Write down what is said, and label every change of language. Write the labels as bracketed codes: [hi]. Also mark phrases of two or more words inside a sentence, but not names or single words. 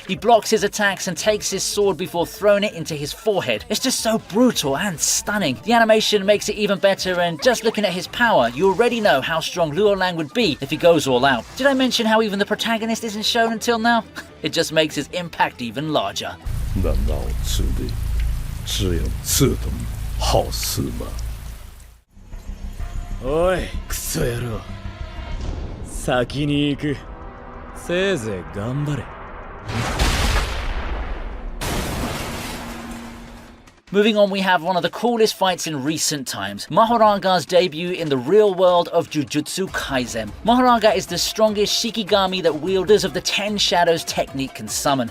[en] He blocks his attacks and takes his sword before throwing it into his forehead. It's just so brutal and stunning. The animation makes it even better, and just looking at his power, you already know how strong Luo Lang would be if he goes all out. Did I mention how even the protagonist isn't shown until now? It just makes his impact even larger. [zh] 那老子的只有这等好事吗？ [ja] おいクソ野郎先に行くせいぜい頑張れ [en] Moving on, we have one of the coolest fights in recent times, Mahoraga's debut in the real world of Jujutsu Kaisen. Mahoraga is the strongest Shikigami that wielders of the 10 Shadows technique can summon.